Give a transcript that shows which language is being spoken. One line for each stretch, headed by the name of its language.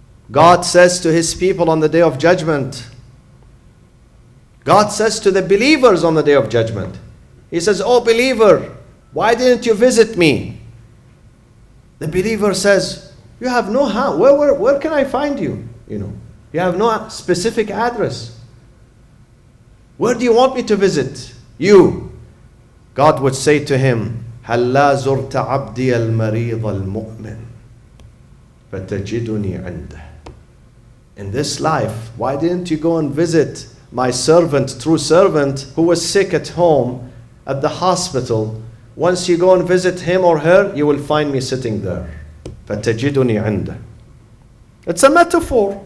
English: God says to his people on the day of judgment, God says to the believers on the day of judgment, he says, oh believer, why didn't you visit me? The believer says, you have no house. Where can I find you? You have no specific address. Where do you want me to visit? You. God would say to him,
Arabic: هَلَّا زُرْتَ عَبْدِيَ الْمَرِيضَ الْمُؤْمِنِ فَتَجِدُنِي عِنْدَهُ.
English: In this life, why didn't you go and visit my servant, true servant, who was sick at home, at the hospital? Once you go and visit him or her, you will find me sitting there.
Arabic: فَتَجِدُنِي عِنْدَهُ.
English: It's a metaphor.